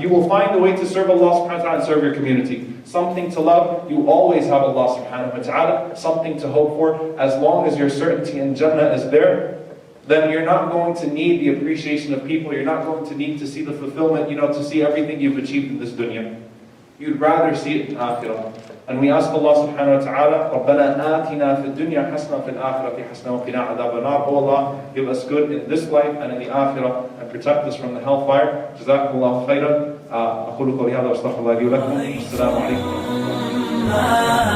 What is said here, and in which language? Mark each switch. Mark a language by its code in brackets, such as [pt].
[en] You will find a way to serve Allah subhanahu wa ta'ala and serve your community. Something to love, you always have Allah subhanahu wa ta'ala. Something to hope for, as long as your certainty in Jannah is there, then you're not going to need the appreciation of people. You're not going to need to see the fulfillment, to see everything you've achieved in this dunya. You'd rather see it in Akhirah. And we ask Allah subhanahu wa ta'ala, [ar] رَبَّنَا آتِنَا فِي الدُّنْيَا حَسْنَةً فِي الْآخِرَةِ حَسْنَةً وَقِنَا عَذَابَ النَّارِ. [en] Oh Allah, give us good in this life and in the Akhirah, and protect us from the hellfire. [ar] جزاكم الله خيرا. أقول قولي هذا وأستغفر الله لي ولكم. السلام عليكم.